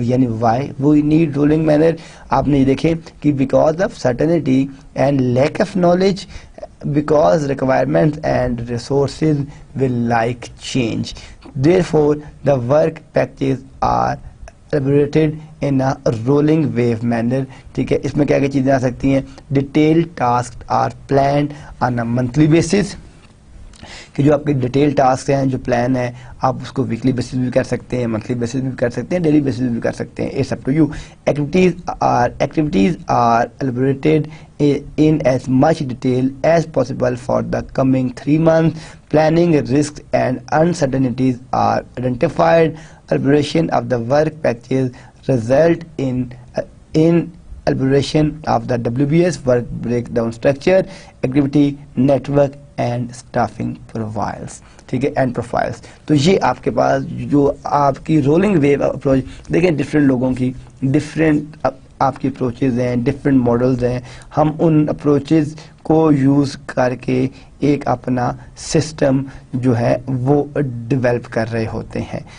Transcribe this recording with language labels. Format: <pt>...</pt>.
<en>یعنی why we need rolling manner,</en> <ur>آپ نے یہ دیکھیں کہ</ur> <en>Because of certainty and lack of knowledge, because requirements and resources will like change, therefore the work packages are elaborated in a rolling wave manner.</en> <ur>ٹھیک ہے، اس میں کیا کیا چیزیں آ سکتی ہیں،</ur> <en>detailed tasks are planned on a monthly basis.</en> <ur>کہ جو آپ کے ڈیٹیل ٹاسک ہیں، جو پلان ہے، آپ اس کو ویکلی بیسس بھی کر سکتے ہیں، منتھلی بیسس بھی کر سکتے ہیں، ڈیلی بیسس بھی کر سکتے ہیں.</ur> <en>It's up to you. Activities are elaborated in as much detail as possible for the coming 3 months. Planning risks and uncertainties are identified. Elaboration of the work packages result in elaboration of the WBS work breakdown structure, activity network and staffing profiles.</en> <ur>ٹھیک ہے،</ur> <en>And profiles.</en> <ur>تو یہ آپ کے پاس جو آپ کی rolling view approach دیکھیں، ڈفرینٹ لوگوں کی ڈفرینٹ آپ کی اپروچز ہیں، ڈفرینٹ ماڈلز ہیں. ہم ان اپروچز کو یوز کر کے ایک اپنا سسٹم جو ہے وہ ڈیولپ کر رہے ہوتے ہیں.</ur>